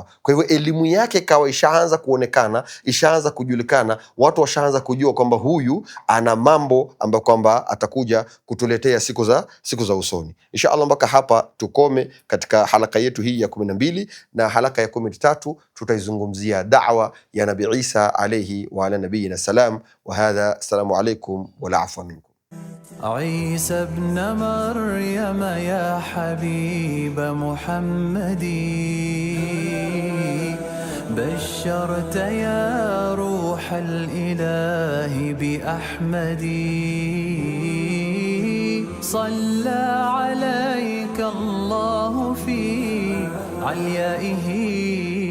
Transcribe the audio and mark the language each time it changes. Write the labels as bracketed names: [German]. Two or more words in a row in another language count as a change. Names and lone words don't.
[Swahili] Kwa hivyo elimu yake ikawa ishaanza kuonekana, ishaanza kujulikana, watu washaanza kujua kwamba huyu ana mambo ambayo kwamba atakuja kutuletea siku za usoni. Inshallah, mpaka hapa tukome katika halaka yetu hii ya 12, na halaka ya 13 tutaizungumzia da'wa ya Nabii Isa [Arabic] عليه وعلى نبينا السلام. وهذا، السلام عليكم ولا عفو منكم. عيسى ابن مريم يا حبيب محمدي، بشرت يا روح الإله بأحمدي، صلى عليك الله في عليائه